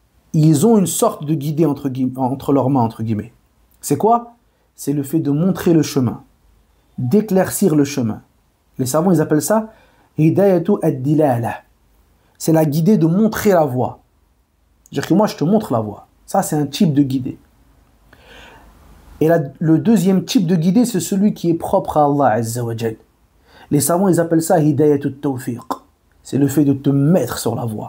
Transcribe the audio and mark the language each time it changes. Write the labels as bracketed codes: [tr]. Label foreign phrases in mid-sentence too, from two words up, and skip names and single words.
[fr] ils ont une sorte de guidée entre leurs mains, entre guillemets. C'est quoi? C'est le fait de montrer le chemin, d'éclaircir le chemin. Les savants, ils appellent ça [ar] هداية الدلالة. [fr] C'est la guidée de montrer la voie. C'est-à-dire que moi, je te montre la voie. Ça, c'est un type de guidée. Et le deuxième type de guidée, c'est celui qui est propre à [ar] الله عز وجل. [fr] Les savants, ils appellent ça [ar] هداية التوفيق. [fr] C'est le fait de te mettre sur la voie.